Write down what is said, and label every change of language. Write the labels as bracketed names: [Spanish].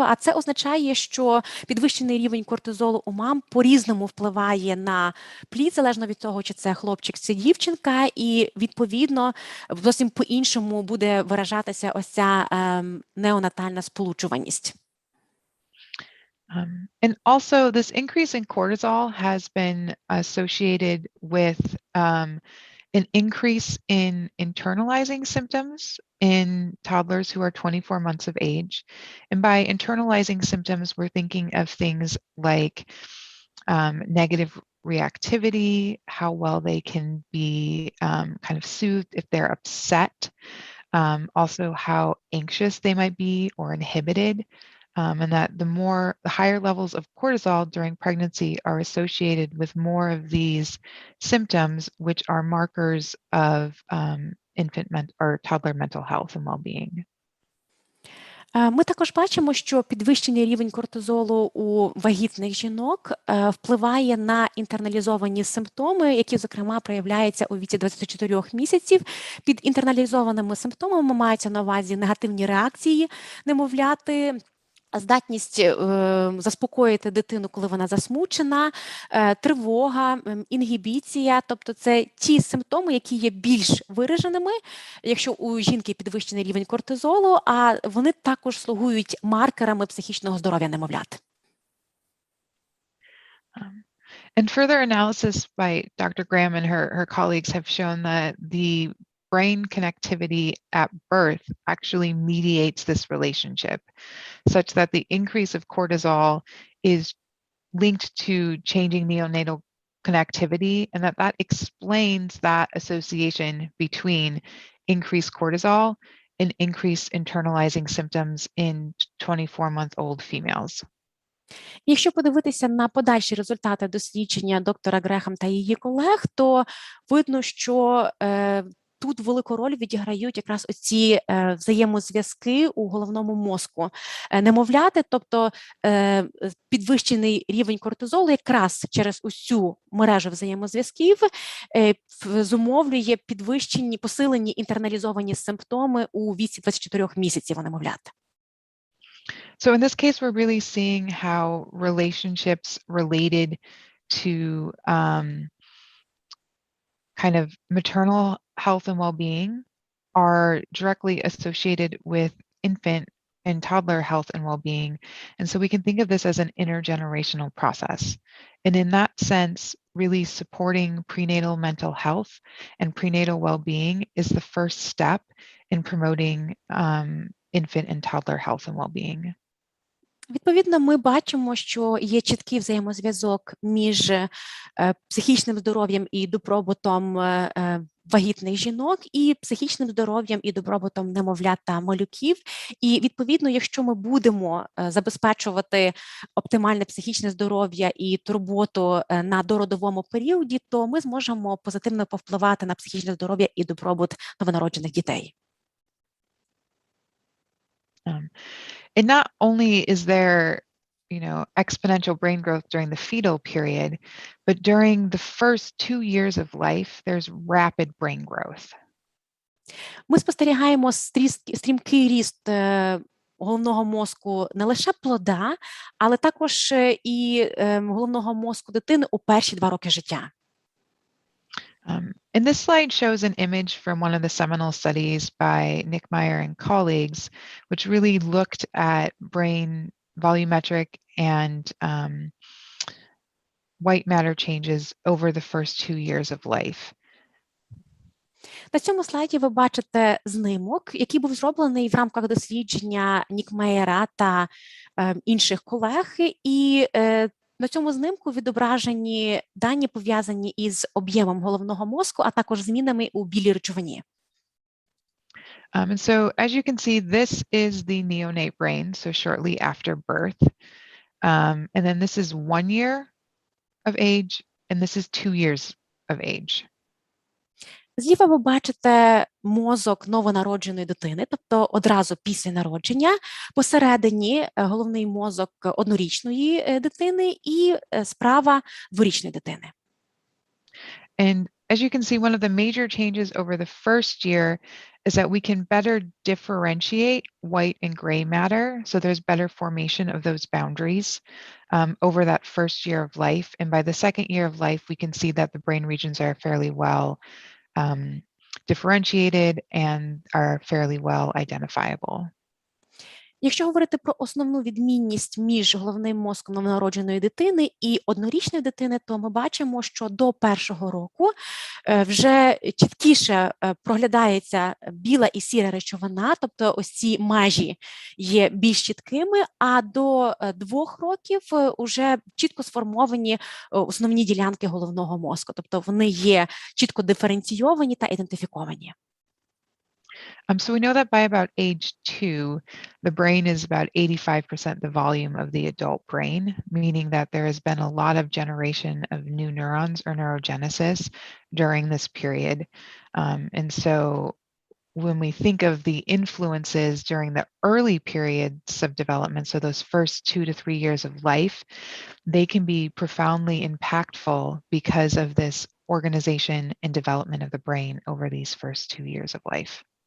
[Ukrainian] А це означає, що підвищений рівень кортизолу у мам по-різному впливає на плід, залежно від того, чи це хлопчик, чи дівчинка, і, відповідно, зовсім по-іншому буде виражатися ось ця неонатальна сполучуваність. [English] And also, this increase in cortisol has been associated with an increase in internalizing symptoms in toddlers who are 24 months of age. And by internalizing symptoms, we're thinking of things like negative reactivity, how well they can be kind of soothed if they're upset, also how anxious they might be or inhibited. And that the higher levels of cortisol during pregnancy are associated with more of these symptoms, which are markers of infant or toddler mental health and well-being. [Ukrainian] Ми також бачимо, що підвищений рівень кортизолу у вагітних жінок впливає на інтерналізовані симптоми, які, зокрема, проявляються у віці 24 місяців. Під інтерналізованими симптомами мається на увазі негативні реакції немовляти, здатність заспокоїти дитину, коли вона засмучена, тривога, інгібіція. Тобто це ті симптоми, які є більш вираженими, якщо у жінки підвищений рівень кортизолу, а вони також слугують маркерами психічного здоров'я немовлят. [English] And further analysis by Dr. Graham and her colleagues have shown that the brain connectivity at birth actually mediates this relationship, such that the increase of cortisol is linked to changing neonatal connectivity, and that explains that association between increased cortisol and increased internalizing symptoms in 24-month-old females. [Ukrainian] Якщо подивитися на подальші результати дослідження доктора Грехам та її колег, то видно, що тут велику роль відіграють якраз оці взаємозв'язки у головному мозку немовляти, тобто підвищений рівень кортизолу якраз через усю мережу взаємозв'язків зумовлює посилені інтерналізовані симптоми у віці 24 місяців у немовлят. [English] So in this case, we're really seeing how relationships related to kind of maternal health and well-being are directly associated with infant and toddler health and well-being. And so we can think of this as an intergenerational process. And in that sense, really supporting prenatal mental health and prenatal well-being is the first step in promoting infant and toddler health and well-being. [Ukrainian] Відповідно, ми бачимо, що є чіткий взаємозв'язок між психічним здоров'ям і добробутом вагітних жінок, і психічним здоров'ям і добробутом немовлят та малюків. І, відповідно, якщо ми будемо забезпечувати оптимальне психічне здоров'я і турботу на дородовому періоді, то ми зможемо позитивно повпливати на психічне здоров'я і добробут новонароджених дітей. [English] And not only is there, exponential brain growth during the fetal period, but during the first 2 years of life, there's rapid brain growth. [Ukrainian] Ми спостерігаємо стрімкий ріст головного мозку не лише плода, але також і головного мозку дитини у перші 2 роки життя. [English] And this slide shows an image from one of the seminal studies by Nick Meyer and colleagues, which really looked at brain volumetric and white matter changes over the first 2 years of life. [Ukrainian] На цьому слайді ви бачите знимок, який був зроблений в рамках дослідження Нікмеєра та інших колег, і на цьому знимку відображені дані, пов'язані із об'ємом головного мозку, а також змінами у білій речовині. [English] And so, as you can see, this is the neonate brain, so shortly after birth. And then this is 1 year of age, and this is 2 years of age. [Ukrainian] Зліва ви бачите мозок новонародженої дитини, тобто одразу після народження, посередині головний мозок однорічної дитини і справа 2-річної дитини. [English] And as you can see, one of the major changes over the first year is that we can better differentiate white and gray matter. So there's better formation of those boundaries over that first year of life. And by the second year of life, we can see that the brain regions are fairly well differentiated and are fairly well identifiable. [Ukrainian] Якщо говорити про основну відмінність між головним мозком новонародженої дитини і однорічної дитини, то ми бачимо, що до першого року вже чіткіше проглядається біла і сіра речовина, тобто ось ці межі є більш чіткими, а до 2 років вже чітко сформовані основні ділянки головного мозку, тобто вони є чітко диференційовані та ідентифіковані. [English] So we know that by about age 2, the brain is about 85% the volume of the adult brain, meaning that there has been a lot of generation of new neurons or neurogenesis during this period. And so when we think of the influences during the early periods of development, so those first 2 to 3 years of life, they can be profoundly impactful because of this organization and development of the brain over these first 2 years of life.